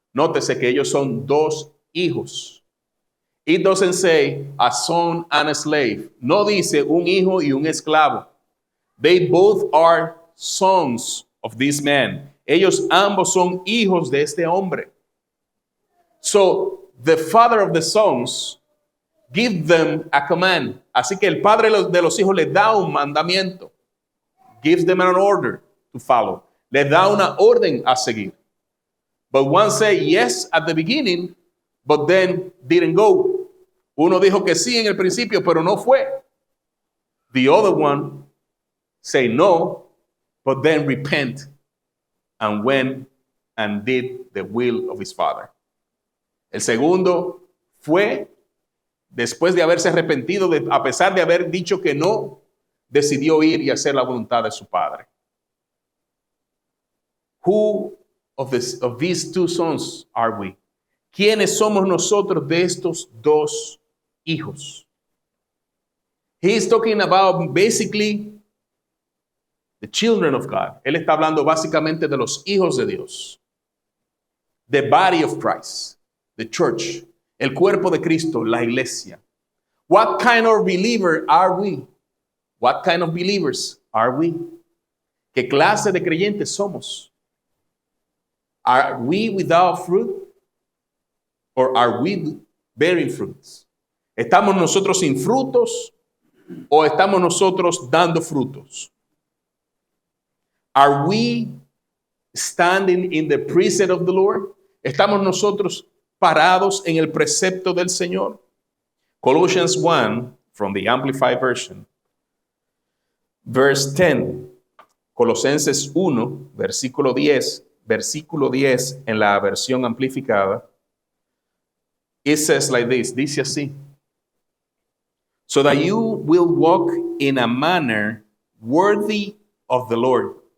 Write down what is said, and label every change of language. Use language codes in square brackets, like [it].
[es] Nótese que ellos son dos hijos. [en] It doesn't say a son and a slave. [es] No dice un hijo y un esclavo. [en] They both are sons of this man. [es] Ellos ambos son hijos de este hombre. [en] So, the father of the sons give them a command. [es] Así que el padre de los hijos les da un mandamiento. [en] Gives them an order to follow. [es] Les da una orden a seguir. [en] But one say yes at the beginning, but then didn't go. [es] Uno dijo que sí en el principio, pero no fue. [en] The other one say no, but then repent and went and did the will of his father. [es] El segundo fue, después de haberse arrepentido, a pesar de haber dicho que no, decidió ir y hacer la voluntad de su padre. [en] Who of these two sons are we? [es] ¿Quiénes somos nosotros de estos dos hijos? [en] He is talking about basically the children of God. [es] Él está hablando básicamente de los hijos de Dios. [en] The body of Christ, the church, [es] el cuerpo de Cristo, la iglesia. [en] What kind of believer are we? What kind of believers are we? [es] ¿Qué clase de creyentes somos? [en] Are we without fruit? Or are we bearing fruits? [es] ¿Estamos nosotros sin frutos o estamos nosotros dando frutos? [en] Are we standing in the precept of the Lord? [es] ¿Estamos nosotros parados en el precepto del Señor? [en] Colossians 1, from the Amplified Version, verse 10. [es] Colosenses 1, versículo 10 en la versión amplificada. [en] It says like this, [es] dice así. [en] So that you will walk in a manner worthy of the Lord.